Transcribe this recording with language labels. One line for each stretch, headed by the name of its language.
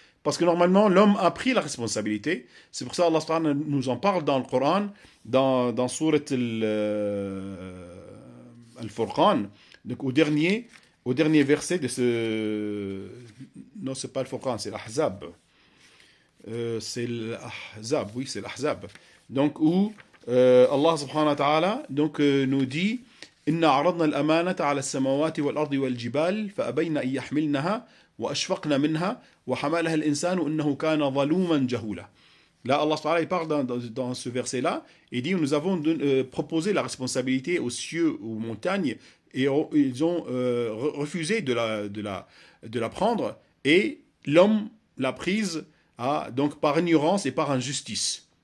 French: Parce que normalement, l'homme a pris la responsabilité. C'est pour ça que Allah nous en parle dans le Coran, dans Surat Al-Furqan, donc au dernier verset de ce... Non, c'est pas le Furqan, c'est l'Ahzab. C'est l'Ahzab, oui, c'est l'Ahzab. Donc, où Allah subhanahu wa ta'ala donc, nous dit
Arabic: إنا عرضنا الأمانة على السماوات والأرض والجبال فأبين أن يحملنها وأشفقن منها وحملها الإنسان إنه كان ظلوما جهولا.
French: Là, Allah subhanahu wa ta'ala parle dans ce verset-là, il dit nous avons proposé la responsabilité aux cieux, aux montagnes, et ils ont refusé de la prendre, et l'homme l'a prise donc par ignorance et par injustice.